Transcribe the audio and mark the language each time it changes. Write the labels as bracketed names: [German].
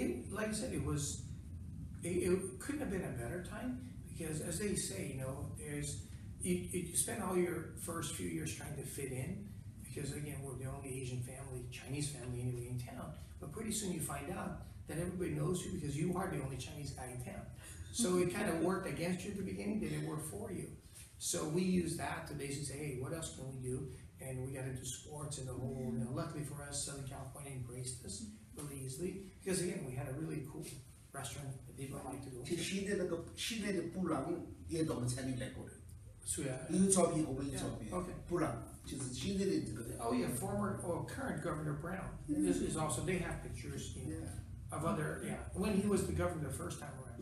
[English] Like I said, it couldn't have been a better time, because as they say, you spend all your first few years trying to fit in, because again, we're the only Asian family, Chinese family anyway in town, but pretty soon you find out that everybody knows you because you are the only Chinese guy in town. So it kind of worked against you at the beginning, then it worked for you. So we used that to basically say, hey, what else can we do? And we got into sports and the whole, luckily for us, Southern California embraced us really easily, because again, we had a really cool restaurant that people like to go to. [Chinese] 就现在的布朗也到我们餐厅来过的。是啊。有照片，我们有照片。 [English] Okay. [Chinese] 布朗就是现在的这个。 [English] Oh yeah, current Governor Brown is also, they have pictures, of other, when he was the governor the first time around.